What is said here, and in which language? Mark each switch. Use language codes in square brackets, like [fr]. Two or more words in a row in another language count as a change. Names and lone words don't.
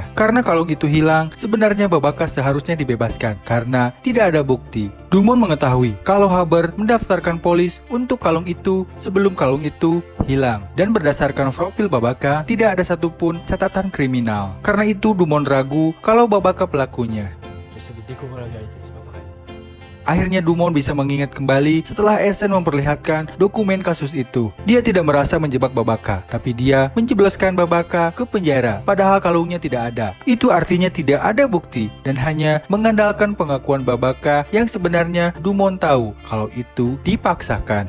[id] Karena kalung itu hilang, sebenarnya Babaka seharusnya dibebaskan karena tidak ada bukti. Dumont mengetahui kalau Hubbard mendaftarkan polis untuk kalung itu sebelum kalung itu hilang. Dan berdasarkan profil Babaka, tidak ada satupun catatan kriminal. Karena itu Dumont ragu kalau Babaka pelakunya. [fr] j'essaie de découvrir la vérité, c'est pas pareil. [id] Akhirnya Dumont bisa mengingat kembali setelah Essen memperlihatkan dokumen kasus itu. Dia tidak merasa menjebak Babaka, tapi dia menjebloskan Babaka ke penjara, padahal kalungnya tidak ada. Itu artinya tidak ada bukti, dan hanya mengandalkan pengakuan Babaka yang sebenarnya Dumont tahu kalau itu dipaksakan.